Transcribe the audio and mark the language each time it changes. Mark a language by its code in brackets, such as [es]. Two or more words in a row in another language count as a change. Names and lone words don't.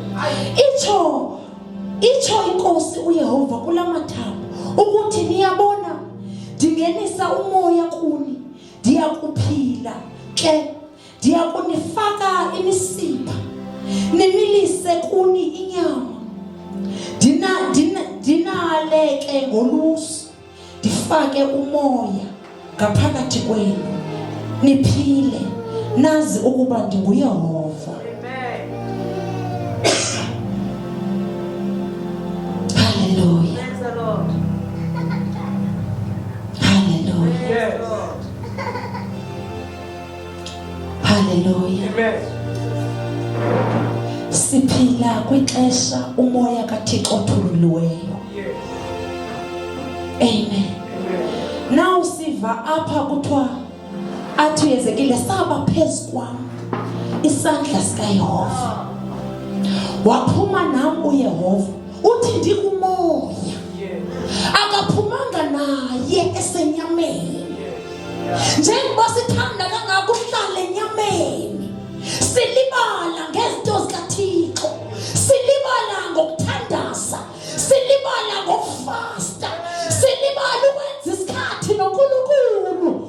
[xh] Itsho inkosi uYehova kulamathambo ukuthi niyabona ndingenisa umoya kuni, ndiyakuphila ke, ndiyakunifaka imisipha, nimilise kuni inyama, dinaleke ngolusu, ndifake umoya ngaphakathi kwenu, niphile, nazi ukuba ndinguYehova. Hallelujah. [en] Praise the Lord. [xh] Hallelujah. Yes. Hallelujah. Amen. Siphila kwixesha umoya kaThixo othululiweyo. Yes. Amen. Amen. Now siva apha kuthiwa athi uYezekile saba phezu kwami isandla sikaYehova. Waphuma nami uYehova. Uthi ndikumoya. Yes. Akaphumanga naye esenyameni. Yes. [zu] Njengoba sithanda kangaka ukuhlala enyameni, silibala ngezinto zikaThixo, silibala ngokuthandaza, silibala ngokufasta, silibala ukwenza isikhathi noNkulunkulu.